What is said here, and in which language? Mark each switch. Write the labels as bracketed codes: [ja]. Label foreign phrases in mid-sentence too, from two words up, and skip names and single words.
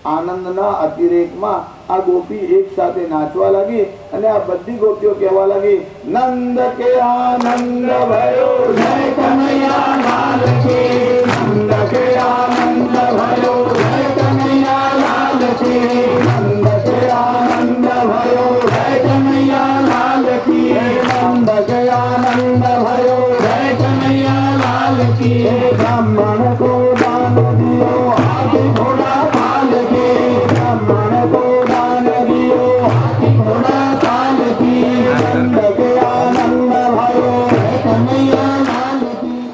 [gu] આનંદના અતિરેકમાં આ ગોપી એક સાથે નાચવા લાગી અને આ બધી ગોપીઓ કહેવા લાગી, [hi] नंद के आनंद भयो जय कन्हैया लाल की, नंद के आनंद भयो जय कन्हैया लाल की, नंद के आनंद भयो जय कन्हैया लाल की, नंद के आनंद भयो जय कन्हैया लाल की। બ્રાહ્મણ को दान दियो हाथी घोड़ा पाल के, ब्राह्मण को दान दियो हाथी घोड़ा पाल की, नंद के आनंद भयो जय कन्हैया लाल की।